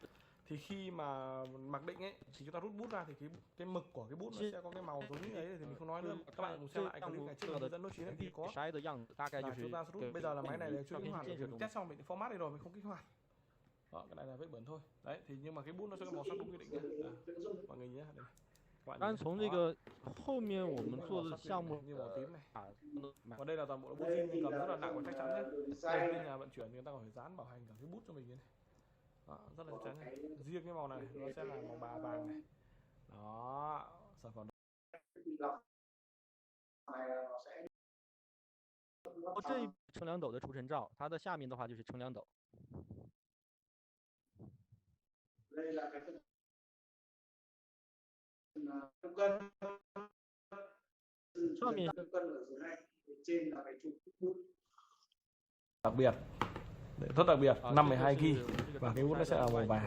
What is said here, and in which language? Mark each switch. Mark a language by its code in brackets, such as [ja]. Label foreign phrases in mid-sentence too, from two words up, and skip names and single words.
[vi] Thì khi mà mặc định ấy thì chúng ta rút bút ra thì cái mực của cái bút nó sẽ có cái màu giống như ấy, thì mình không nói nữa. Các bạn cùng xem lại clip này trước hướng dẫn nốt chín này thì có. Chúng ta rút bây giờ là máy này là chưa kích hoạt, mình test xong mình format đi rồi, mình không kích hoạt. Đó, cái này là vết bẩn thôi. Đấy, thì nhưng mà cái bút nó sẽ có màu sắc đúng quy định nhé. Mọi người nhé. Đây. [zh] 但从这个后面我们做的项目 [vi] như màu tím này. Còn đây là toàn bộ bút zin cầm rất là nặng và chắc chắn nhé. Đây bên nhà vận chuyển thì người ta còn phải dán bảo hành cả cái bút cho mình như này. Đó, rất là chắc chắn này. Riêng cái màu này nó sẽ là màu bà vàng này. Đó, sản phẩm [zh] 这一称量斗的出尘罩，它的下面的话就是称量斗。 [vi] đây là cái cân [zh] 上面 [vi] cân ở dưới này, trên là cái trụ bút đặc biệt, rất đặc biệt, 512 kg và cái bút nó sẽ là màu vàng.